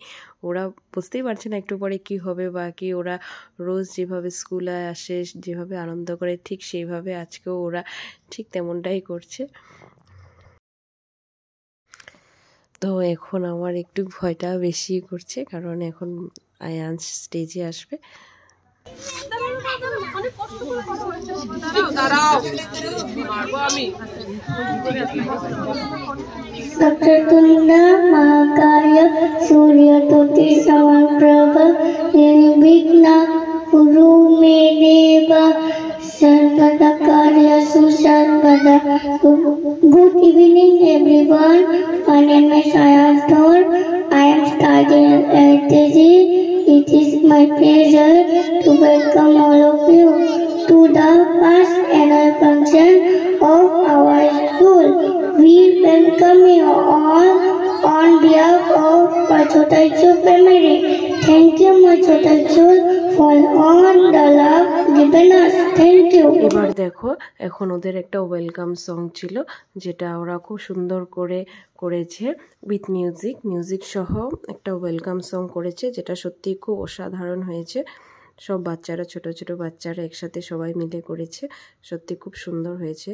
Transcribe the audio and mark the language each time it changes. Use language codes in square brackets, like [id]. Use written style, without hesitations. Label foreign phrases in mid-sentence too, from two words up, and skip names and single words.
[bn] ওরা বুঝতেই পারছে না একটু পরে কি হবে বা কি। ওরা রোজ যেভাবে স্কুলে আসে, যেভাবে আনন্দ করে, ঠিক সেইভাবে আজকেও ওরা ঠিক তেমনটাই করছে। তো এখন আমার একটু ভয়টা বেশি করছে, কারণ এখন আয়ান স্টেজে আসবে। [sa] सतुर्तुण्ड महाकाय सूर्यतोटि समप्रभ निर्विघ्न कुरु मे देव सर्वदा कार्यसु सर्वदा. [en] Good evening everyone. My name is Ayan Thor. I am studying at LKG. It is my pleasure to welcome all of you to the first annual function of our school. We welcome you all on behalf of Machotachu family. Thank you Machotachu for all the love given us. Thank you. [bn] এবার দেখো, এখন ওদের একটা [en] welcome song [bn] ছিল, যেটা ওরা খুব সুন্দর করে করেছে, [en] with music [bn] সহ একটা [en] welcome song [bn] করেছে, যেটা সত্যি খুব অসাধারণ হয়েছে। সব বাচ্চারা, ছোট ছোট বাচ্চারা একসাথে সবাই মিলে করেছে, সত্যি খুব সুন্দর হয়েছে।